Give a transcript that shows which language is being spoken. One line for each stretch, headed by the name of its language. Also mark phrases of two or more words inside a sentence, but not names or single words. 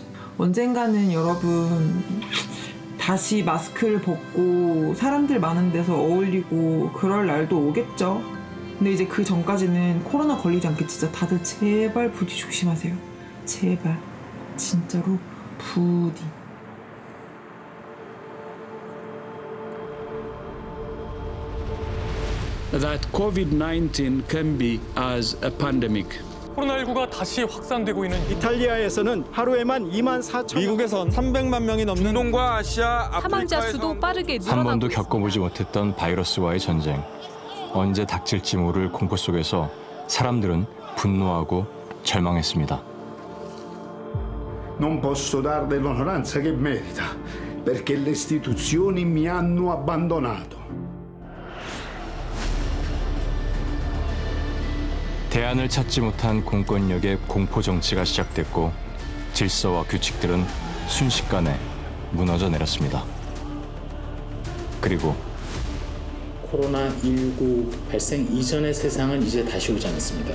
Korean: 언젠가는 여러분 다시 마스크를 벗고 사람들 많은 데서 어울리고 그럴 날도 오겠죠. 근데 이제 그 전까지는 코로나 걸리지 않게 진짜 다들 제발 부디 조심하세요. 제발. 진짜로 부디.
English: That COVID-19 can be as a pandemic.
Korean: 코로나19가 다시 확산되고 있는 이탈리아에서는 하루에만 2만 4천 미국에선 300만 명이 넘는 중동과 아시아, 사망자 수도 빠르게 늘어나고 한 번도 겪어보지 못했던 바이러스와의 전쟁. 언제 닥칠지 모를 공포 속에서 사람들은 분노하고 절망했습니다.
Italian: Non posso dar dell'onoranza che merita, perché le istituzioni mi hanno abbandonato.
Korean: 대안을 찾지 못한 공권력의 공포 정치가 시작됐고 질서와 규칙들은 순식간에 무너져 내렸습니다. 그리고 코로나19 발생 이전의 세상은 이제 다시 오지 않았습니다.